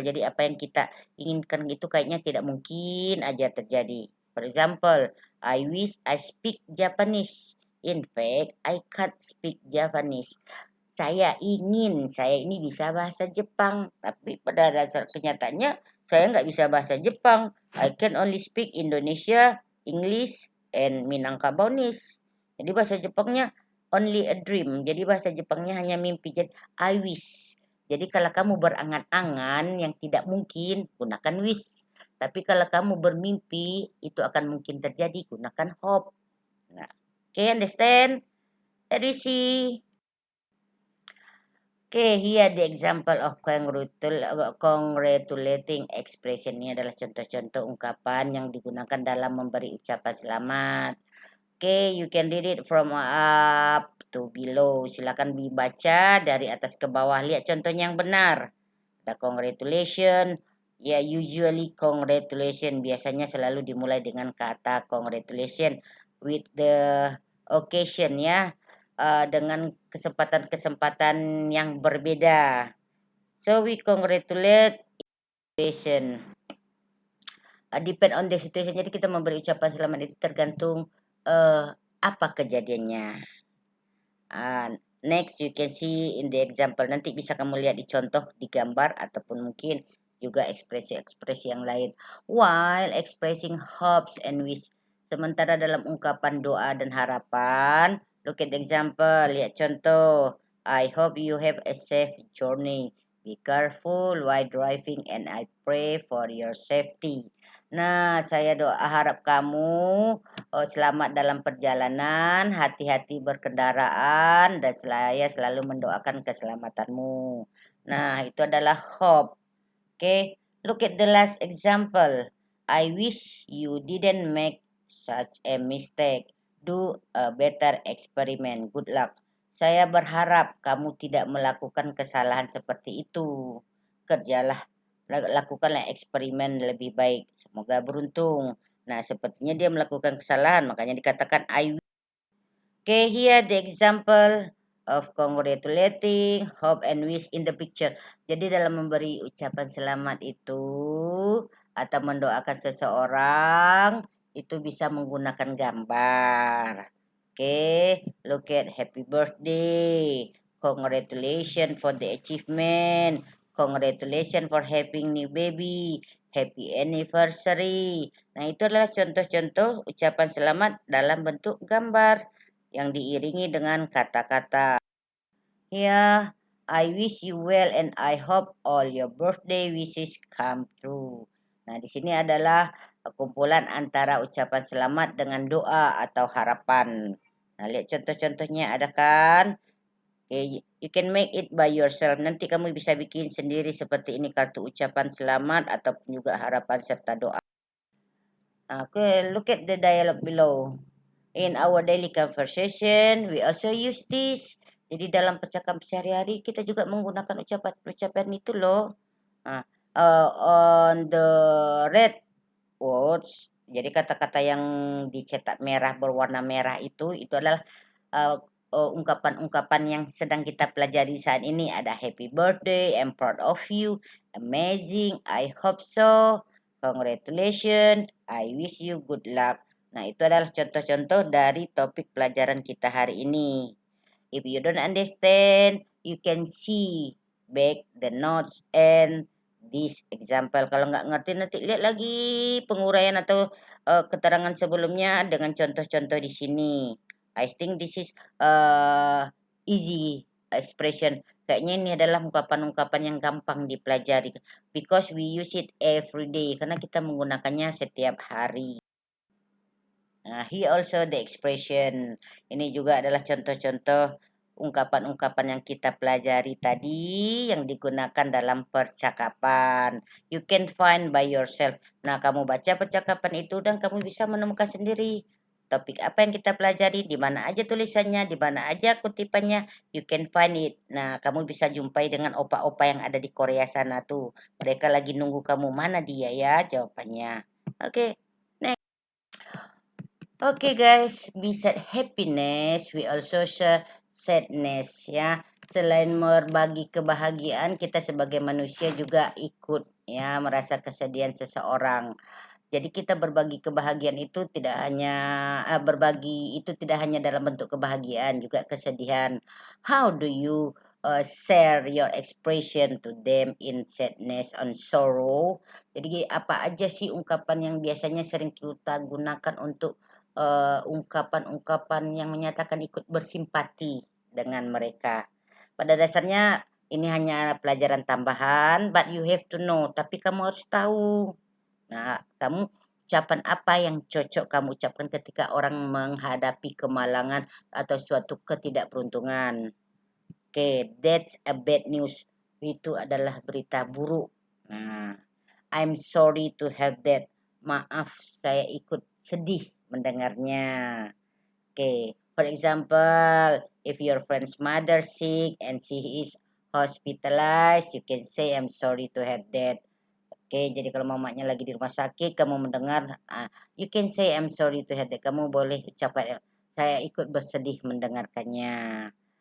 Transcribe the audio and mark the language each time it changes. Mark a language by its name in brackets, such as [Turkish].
[Indonesian] Jadi apa yang kita inginkan itu kayaknya tidak mungkin aja terjadi. [English] For example, I wish I speak Japanese. In fact, I can't speak Japanese. [Indonesian] Saya ini bisa bahasa Jepang, tapi pada dasar kenyataannya saya nggak bisa bahasa Jepang. I can only speak Indonesia, English, and Minangkabaunis. Jadi bahasa Jepangnya [English] only a dream. [Indonesian] Jadi bahasa Jepangnya hanya mimpi. Jadi [English] I wish. [Indonesian] Jadi kalau kamu berangan-angan yang tidak mungkin, gunakan wish. Tapi kalau kamu bermimpi, itu akan mungkin terjadi, gunakan hope. [English] Nah, okay, understand? Let me see. Okay, here the example of congratulating expression. [Indonesian] Ini adalah contoh-contoh ungkapan yang digunakan dalam memberi ucapan selamat. [English] Okay, you can read it from up to below. [Indonesian] Silakan dibaca dari atas ke bawah. Lihat contohnya yang benar. Ada congratulation. Ya, usually congratulation biasanya selalu dimulai dengan kata congratulation [English] with the occasion [Indonesian] ya. Dengan kesempatan-kesempatan yang berbeda. [English] So we congratulate situation. Depend on the situation. [Indonesian] Jadi kita memberi ucapan selamat itu tergantung apa kejadiannya. [English] Next you can see in the example. [Indonesian] Nanti bisa kamu lihat di contoh di gambar ataupun mungkin juga ekspresi-ekspresi yang lain. [English] While expressing hopes and wish. [Indonesian] Sementara dalam ungkapan doa dan harapan, [English] look at the example, [Indonesian] lihat contoh. [English] I hope you have a safe journey. Be careful while driving and I pray for your safety. [Indonesian] Nah, saya harap kamu selamat dalam perjalanan, hati-hati berkendaraan, dan saya selalu mendoakan keselamatanmu. Nah, itu adalah hope. [English] Okay, look at the last example. I wish you didn't make such a mistake. Do a better experiment. Good luck. [Indonesian] Saya berharap kamu tidak melakukan kesalahan seperti itu. Lakukanlah eksperimen lebih baik. Semoga beruntung. Nah, sepertinya dia melakukan kesalahan, makanya dikatakan [English] I wish. Okay, here the example of congratulating, hope, and wish in the picture. [Indonesian] Jadi dalam memberi ucapan selamat itu atau mendoakan seseorang itu bisa menggunakan gambar. [English] Okay, look at happy birthday, congratulations for the achievement, congratulations for having new baby, happy anniversary. [Indonesian] Nah, itu adalah contoh-contoh ucapan selamat dalam bentuk gambar yang diiringi dengan kata-kata. [English] Here, I wish you well and I hope all your birthday wishes come true. [Indonesian] Nah, di sini adalah kumpulan antara ucapan selamat dengan doa atau harapan. Nah, lihat contoh-contohnya ada kan? [English] Okay, you can make it by yourself. [Indonesian] Nanti kamu bisa bikin sendiri seperti ini kartu ucapan selamat ataupun juga harapan serta doa. [English] Okay, look at the dialogue below. In our daily conversation, we also use this. [Indonesian] Jadi dalam percakapan sehari-hari kita juga menggunakan ucapan-ucapan itu loh. Nah, [English] on the red words, [Indonesian] jadi kata-kata yang dicetak merah berwarna merah itu adalah ungkapan-ungkapan yang sedang kita pelajari saat ini. [English] Ada happy birthday, I'm proud of you, amazing, I hope so, congratulations, I wish you good luck. [Indonesian] Nah, itu adalah contoh-contoh dari topik pelajaran kita hari ini. [English] If you don't understand, you can see back the notes and this example. [Indonesian] Kalau nggak ngerti nanti lihat lagi penguraian atau keterangan sebelumnya dengan contoh-contoh di sini. [English] I think this is easy expression. [Indonesian] Kayaknya ini adalah ungkapan-ungkapan yang gampang dipelajari [English] because we use it every day [Indonesian] karena kita menggunakannya setiap hari. [English] Here also the expression. [Indonesian] Ini juga adalah contoh-contoh ungkapan-ungkapan yang kita pelajari tadi yang digunakan dalam percakapan. [English] You can find by yourself. [Indonesian] Nah, kamu baca percakapan itu dan kamu bisa menemukan sendiri topik apa yang kita pelajari, di mana aja tulisannya, di mana aja kutipannya, [English] you can find it. [Indonesian] Nah, kamu bisa jumpai dengan opa-opa yang ada di Korea sana tuh. Mereka lagi nunggu kamu, mana dia ya jawabannya. Oke. [English] Okay guys, we said happiness, we also share sadness ya. [Indonesian] Selain berbagi kebahagiaan, kita sebagai manusia juga ikut ya merasa kesedihan seseorang. Jadi kita berbagi kebahagiaan itu tidak hanya berbagi itu tidak hanya dalam bentuk kebahagiaan, juga kesedihan. [English] How do you share your expression to them in sadness and sorrow? [Indonesian] Jadi apa aja sih ungkapan yang biasanya sering kita gunakan untuk ungkapan-ungkapan yang menyatakan ikut bersimpati dengan mereka. Pada dasarnya ini hanya pelajaran tambahan, [English] but you have to know. [Indonesian] Tapi kamu harus tahu. Nah, kamu ucapan apa yang cocok kamu ucapkan ketika orang menghadapi kemalangan atau suatu ketidakberuntungan. [English] Oke, that's a bad news. [Indonesian] Itu adalah berita buruk. [English] Nah, I'm sorry to hear that. [Indonesian] Maaf, saya ikut sedih mendengarnya. [English] Okay, for example, if your friend's mother sick and she is hospitalized, you can say I'm sorry to have that. [Indonesian] Oke, jadi kalau mamanya lagi di rumah sakit, kamu mendengar, [English] you can say I'm sorry to have that. [Indonesian] Kamu boleh ucapkan, saya ikut bersedih mendengarkannya.